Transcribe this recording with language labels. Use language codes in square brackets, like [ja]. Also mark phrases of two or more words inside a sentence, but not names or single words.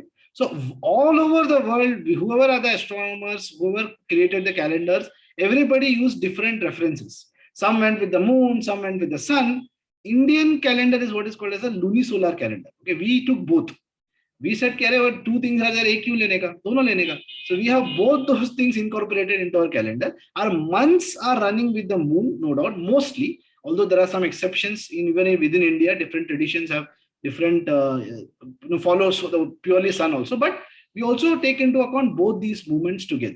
[en] So all over the world, whoever are the astronomers, whoever created the calendars, everybody used different references. Some went with the moon, some went with the sun. Indian calendar is what is called as a lunisolar calendar. Okay, we took both. We said, 2 things are there, [hi] एक क्यों लेने का? दोनों लेने का. [en] So we have both those things incorporated into our calendar. Our months are running with the moon, no doubt, mostly. Although there are some exceptions even within India, different traditions have different follows the purely sun also, but we also take into account both these movements together.